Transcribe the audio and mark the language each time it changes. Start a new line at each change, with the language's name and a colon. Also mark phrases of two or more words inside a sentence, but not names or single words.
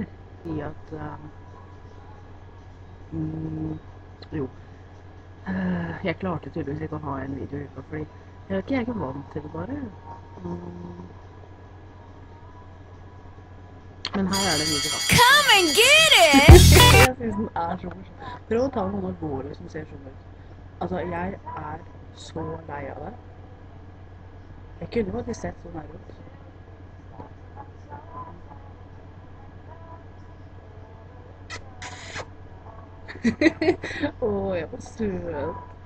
Norwegian: I at jo. Jeg klarte tydeligvis ikke å ha en video i uka, fordi jeg er ikke vant til det bare. Men her er det en video, da.
English: Come and get it!
Norwegian: Jeg synes den er så morsom. Prøv å ta noen av gårde som ser sånn ut. Altså, jeg er så lei av det. Jeg kunne faktisk sett sånn her ut. Åh, jeg var søt.